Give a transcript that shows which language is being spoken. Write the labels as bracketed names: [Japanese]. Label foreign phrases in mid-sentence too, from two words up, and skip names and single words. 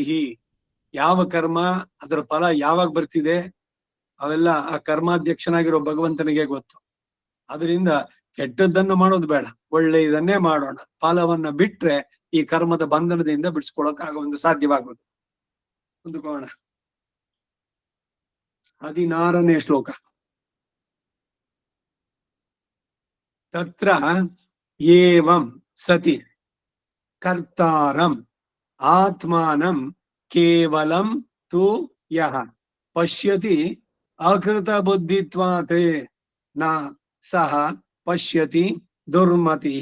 [Kannada] ಯಾವ ಕರ್ಮ ಅದರ ಫಲ ಯಾವಾಗ ಬರ್ತಿದೆ ಅವೆಲ್ಲ ಆ ಕರ್ಮಾಧ್ಯಕ್ಷನಾಗಿರೋ ಭಗವಂತನಿಗೆ ಗೊತ್ತು. ಅದರಿಂದ ಕೆಟ್ಟದ್ದನ್ನು ಮಾಡೋದು ಬೇಡ, ಒಳ್ಳೆಯದನ್ನೇ ಮಾಡೋಣ. ಫಲವನ್ನ ಬಿಟ್ರೆ ಈ ಕರ್ಮದ ಬಂಧನದಿಂದ ಬಿಡಿಸ್ಕೊಳಕ್ ಆಗ ಒಂದು ಸಾಧ್ಯವಾಗುವುದು. ಮುಂದುಕೋಣ. 16ನೇ ಶ್ಲೋಕ. [Sanskrit] ತತ್ರ ಏವಂ ಸತಿ ಕರ್ತಾರಂ ಆತ್ಮಾನಂ ಕೇವಲಂ ತು ಯಃ ಪಶ್ಯತಿ ಅಕೃತ ಬುದ್ಧಿತ್ವಾತ್ ನ ಸಹ ಪಶ್ಯತಿ ದುರ್ಮತಿಃ.